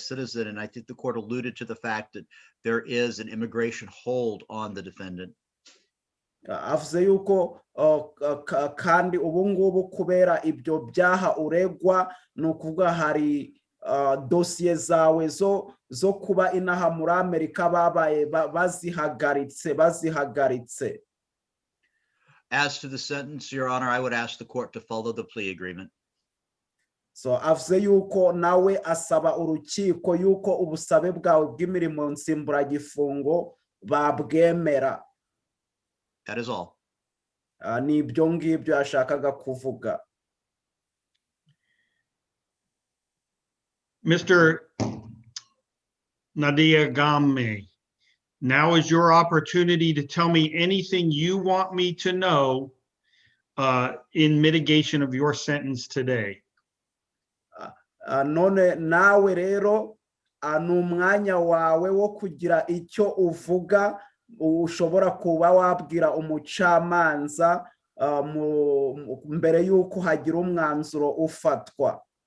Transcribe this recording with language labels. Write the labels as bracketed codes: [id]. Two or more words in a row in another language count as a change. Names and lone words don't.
[en] citizen, and I think the court alluded to the fact that there is an immigration hold on the defendant. [rw] Avuze yuko kandi ubu ngubu kubera ibyo byaha uregwa, nukuvuga hari dosiye zawe zo kuba inaha muri Amerika babaye bazihagaritse. [en] As to the sentence, Your Honor, I would ask the court to follow the plea agreement. [rw] So avuze yuko nawe asaba urukiko yuko ubusabe bwawe bw'imirimo nsimburagifungo babwemera. [en] That is all. [rw] Ni ibyo ngibyo yashakaga kuvuga. [en] Mr. Ndayegamiye, now is your opportunity to tell me anything you want me to know in mitigation of your sentence today. [rw] None nawe rero ni umwanya wawe wo kugira icyo uvuga ushobora kuba wabwira umucamanza mbere y'uko hagira umwanzuro ufatwa.